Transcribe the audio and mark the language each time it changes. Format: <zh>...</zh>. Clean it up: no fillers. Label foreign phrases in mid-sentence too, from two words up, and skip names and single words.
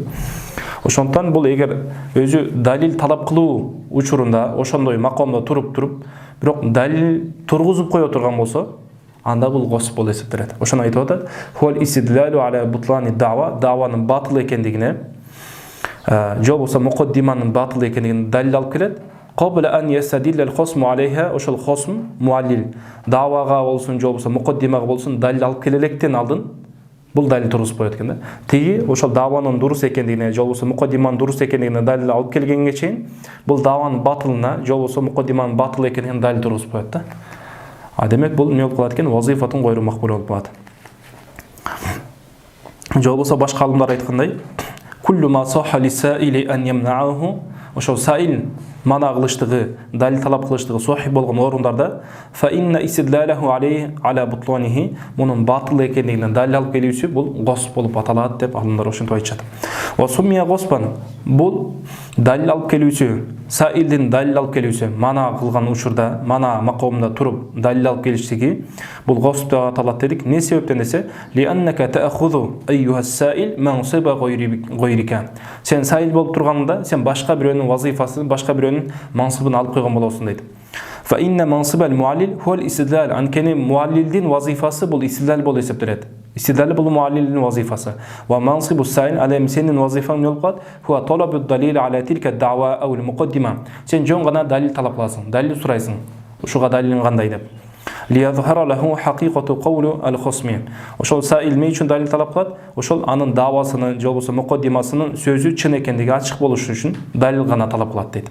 <ky>Ошондон бул эгер өзү далил талап кылуу учурунда ошондой макомдо туруп, бирок далил тургузуп кое турган болсо, анда бул госуп болуп эсептелет. Ошону айтып атат.</ky> <ar>هو الاستدلال على بطلان الدعوى,</ar> <ky>даванын батыл экендигине, же болбосо мукаддиманын батыл экендигине далил алып келет.</ky> <ar>قبل أن يستدل الخصم عليها,</ar> <ky>ошол хосм муаллил давага болсун, же болбосо мукаддимага болсун далил алып келелектен алдын бул далил тургузуп коет экен да. Тиги ошол даванын дурус экендигине, же болбосо мукаддиманын дурус экендигине далил алып келгенге чейин бул даванын батылына, же болбосо мукаддиманын батыл экендигине далил тургузуп коет да. Демек бул эмне болуп калат экен?</ky> <ar>وظيفته غير مقبولة</ar> <ky>болуп калат. Же болбосо башка алымдар айткандай,</ky> <ar>كل ما صح للسائل أن يمنعه,</ar> <ky>ошол саил мана кылыштыгы, далил талап кылыштыгы сохи болгон орундарда</ky> <ar>فإن استدلاله عليه على بطلانه,</ar> <ky>мунун батыл экендигине далил алып келүүсү бул госуп болуп аталат деп алымдар ошентип айтышат.</ky> <ar>وسمي غصبا,</ar> <ky>бул далил алып келүүсү, саилдин далил алып келүүсү, мана кылган учурда, мана макомунда туруп далил алып келиштиги бул госуп деп аталат дедик. Не себептен десе,</ky> <ar>لأنك تأخذ أيها السائل منصب غيرك.</ar> <ky>Сен саил болуп турганда, сен башка бирөөнүн вазифасын, башка бирөөнүн мансыбын алып койгон болосуң дейт.</ky> <ar>فإن منصب المعلل هو الاستدلال,</ar> <ky>анткени муаллилдин вазифасы бул истидлал болуп эсептелет. Истидал бул муаллилдин вазифасы.</ky> <ar>ومنصب السائل</ar> <ky>ал эми сенин вазифаң эмне болуп калат?</ky> <ar>هو طلب الدليل على تلك الدعوى أو المقدمة.</ar> <ky>Сен жөн гана далил талап кыласың, далил сурайсың. Ушуга далилин кандай деп.</ky> <ar>ليظهر له حقيقة قول الخصم.</ar> <ky>Ошол саил эмне үчүн далил талап кылат? Ошол анын давасынын же болбосо муқаддимасынын сөзү чын экендиги ачык болушу үчүн далил гана талап кылат дейт.</ky>